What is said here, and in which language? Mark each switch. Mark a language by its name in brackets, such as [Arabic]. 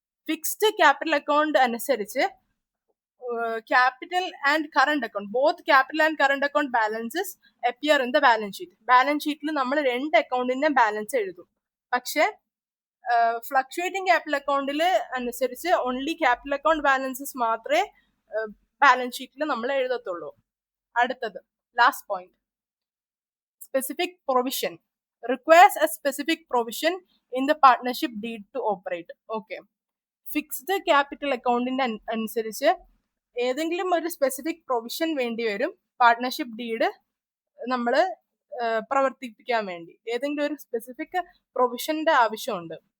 [English] Fixed capital account അനുസരിച്ച് capital and current account, both capital and current account balances appear in the balance sheet. [Malayalam] Balance ഷീറ്റിൽ നമ്മൾ 2 അക്കൗണ്ടിന്റെ balance എഴുതും. പക്ഷെ fluctuating capital അക്കൗണ്ടിൽ അനുസരിച്ച് ഓൺലി ക്യാപിറ്റൽ അക്കൗണ്ട് ബാലൻസസ് മാത്രമേ ബാലൻസ് ഷീറ്റിൽ നമ്മൾ എഴുതത്തുള്ളൂ. അടുത്തത് [English] Last point, specific provision requires a specific provision in the partnership deed to operate. [Malayalam] Okay, fixed capital അക്കൗണ്ടിന്റെ അനുസരിച്ച് ഏതെങ്കിലും ഒരു സ്പെസിഫിക് പ്രൊവിഷൻ വേണ്ടി വരും പാർട്ട്ണർഷിപ്പ് ഡീഡ് നമ്മൾ പ്രവർത്തിപ്പിക്കാൻ വേണ്ടി. ഏതെങ്കിലും ഒരു സ്പെസിഫിക് പ്രൊവിഷന്റെ ആവശ്യമുണ്ട്.